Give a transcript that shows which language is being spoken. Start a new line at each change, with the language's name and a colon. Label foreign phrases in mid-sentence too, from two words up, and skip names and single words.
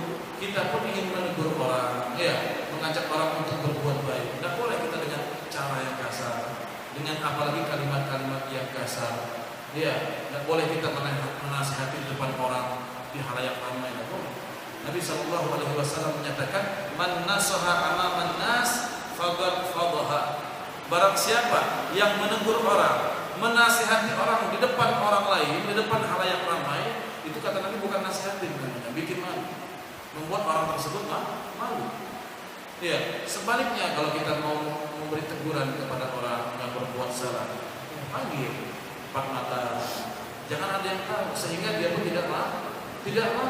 Indonesian: Kita pun ingin menegur orang, ya, mengajak orang untuk berbuat baik. Tidak boleh kita dengan cara yang kasar, dengan apalagi kalimat-kalimat yang kasar. Ya, tidak boleh kita menasihati di depan orang di halayak ramai. Tidak boleh. Nabi SAW menyatakan,
Arabic: من نصح أمام الناس فقد فضحه.
Indonesian: Barang siapa yang menegur orang, menasihati orang di depan orang lain, di depan halayak ramai, itu kata Nabi bukan nasihatin, bikin malu, membuat orang tersebut malu. Ya, sebaliknya kalau kita mau memberi teguran kepada orang yang berbuat salah, panggil empat mata, jangan ada yang tahu, sehingga dia pun tidak malu.